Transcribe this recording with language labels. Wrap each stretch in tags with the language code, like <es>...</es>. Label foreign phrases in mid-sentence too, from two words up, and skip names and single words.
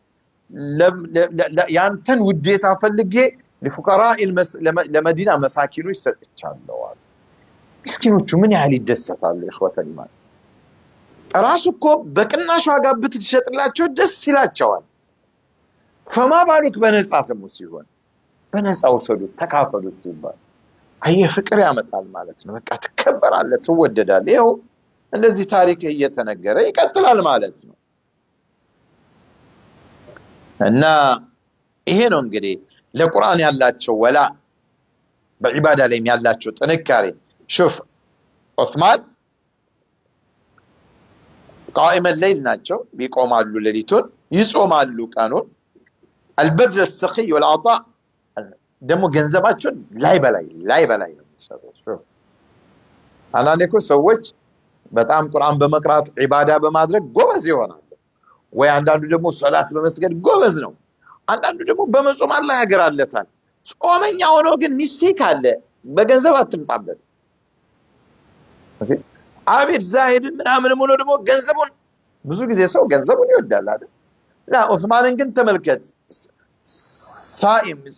<am>ያንተን ውዴታ ፈልጌ ለፉቀራء ለመዲና መሳኪኖች ሰጥቻለሁ አሉ ምስኪኖቹ ምን ያህል ይደሰታሉ</am> <ar>እخوة الإيمان</ar> <am>ራሱ እኮ በቅናሽ ዋጋ ብትሸጥላቸው ደስ ይላቸዋል</am> <ar>فما بالك</ar> <am>በነፃ ሰሙ ሲሆን በነፃ ወሰዱት ተካፈሉት ሲባል አየ ፍቅር ያመጣል ማለት ነው በቃ ተከበራለ ተወደዳል ይሄው እንደዚህ ታሪክ እየተነገረ ይቀጥላል ማለት ነው እና ይሄ ነው እንግዲህ ለቁርአን ያላቸው ወላ በዒባዳ ላይ ያላቸው ጥንካሬ شوف ዑስማን</am> <ar>قائم الليل</ar> <am>ናቸው ቢቆማሉ ሌሊቱን ይጾማሉ ቀኑን</am> <ar>البذل السخي والعطاء</ar> <am>ደግሞ ገንዘባቸውን ላይ በላይ ነው የሚሰሩት ሹፍ አንዳንዴ እኮ ሰዎች በጣም ቁርአን በመቅራት ዒባዳ በማድረግ ጎበዝ ይሆናሉ ወይ አንዳንዱ ደግሞ ሶላት በመስገድ ጎበዝ ነው አንዳንዱ ደግሞ በመጾም አላህ ያገራለታል ጾመኛ ሆኖ ግን ሚስቴክ አለ በገንዘብ አትምጣበት ኦኬ አቤት ዛሂድ ምናምን ሆኖ ደግሞ ገንዘቡን ብዙ ጊዜ ሰው ገንዘቡን ይወዳል አይደል ላ ዑስማንን ግን ተመልከት ሳይም</am>